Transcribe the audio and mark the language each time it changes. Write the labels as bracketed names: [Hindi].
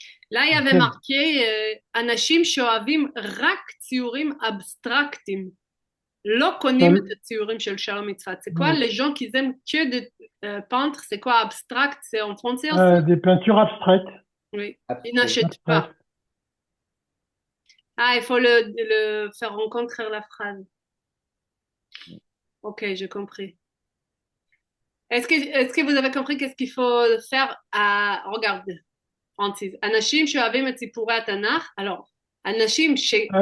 [French] Là, il y avait marqué [Hebrew] אנשים שאוהבים רק ציורים אבסטרקטיים. לא קונים את הציורים של שלום יצחק. [French] C'est quoi les gens qui aiment que des peintres? C'est quoi abstract? C'est en français aussi? Des peintures abstraites. Oui, ils n'achètent pas. Ah, il faut le faire rencontrer la phrase. Ok, j'ai compris. Est-ce que vous avez compris qu'est-ce qu'il faut faire à... Regarde, Francis. [Hebrew] אנשים שאוהבים את סיפורי התנ"ך. [French] Alors, [Hebrew] אנשים ש...